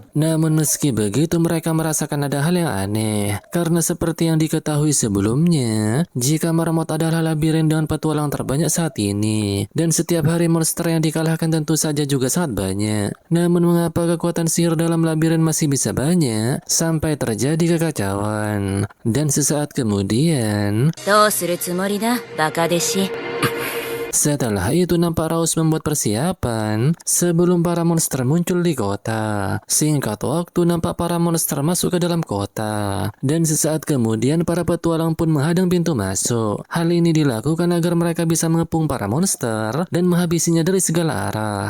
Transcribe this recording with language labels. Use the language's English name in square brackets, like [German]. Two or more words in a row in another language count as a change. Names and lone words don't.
[Indonesian] Namun meski begitu mereka merasakan ada hal yang aneh, karena seperti yang diketahui sebelumnya, jika Marmot adalah labirin dengan petualang terbanyak saat ini, dan setiap hari monster yang dikalahkan tentu saja juga sangat banyak. Namun mengapa kekuatan sihir dalam labirin masih bisa banyak sampai terjadi kekacauan? Dan sesaat kemudian, [Japanese] どうするつもりだ、バカ弟子。 [Indonesian] setelah itu nampak Raus membuat persiapan sebelum para monster muncul di kota. Singkat waktu nampak para monster masuk ke dalam kota. Dan sesaat kemudian para petualang pun menghadang pintu masuk. Hal ini dilakukan agar mereka bisa mengepung para monster dan menghabisinya dari segala arah.